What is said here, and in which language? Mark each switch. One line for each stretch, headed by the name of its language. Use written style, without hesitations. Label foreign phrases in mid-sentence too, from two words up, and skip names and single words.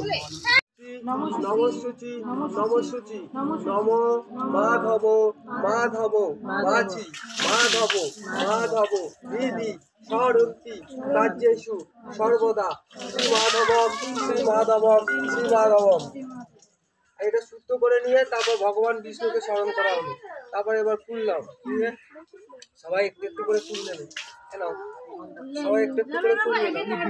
Sanskrit: नमस्सुचि नमस्सुचि नमो माधव माधव माची माधव माधव दीदी षडन्ति राज्येषु सर्वदा श्री माधवम श्री माधवम श्री माधवम।
Bangla: এটা শুদ্ধ করে নিয়ে তারপর ভগবান বিষ্ণুকে স্মরণ করা হলো। তারপর এবার ফুল নাও, ঠিক আছে? সবাই একটু একটু করে ফুল নেবে, কেন সবাই একটু একটু করে ফুল নেবে।